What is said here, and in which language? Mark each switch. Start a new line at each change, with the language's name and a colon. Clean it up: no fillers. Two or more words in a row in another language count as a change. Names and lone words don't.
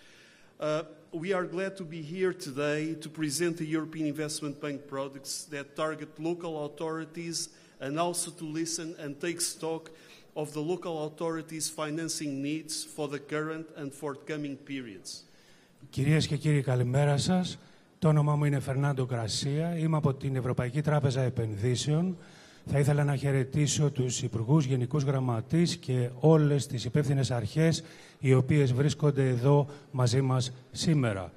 English: We are glad to be here today to present the European Investment Bank products that target local authorities and also to listen and take stock of the local authorities' financing needs for the current and forthcoming periods.
Greek: Κυρίες και κύριοι, καλημέρα σας. Το όνομά μου είναι Fernando Garcia. Είμαι από την Ευρωπαϊκή Τράπεζα Επενδύσεων. Θα ήθελα να χαιρετήσω τους Υπουργούς, Γενικούς Γραμματείς και όλες τις υπεύθυνες αρχές οι οποίες βρίσκονται εδώ μαζί μας σήμερα.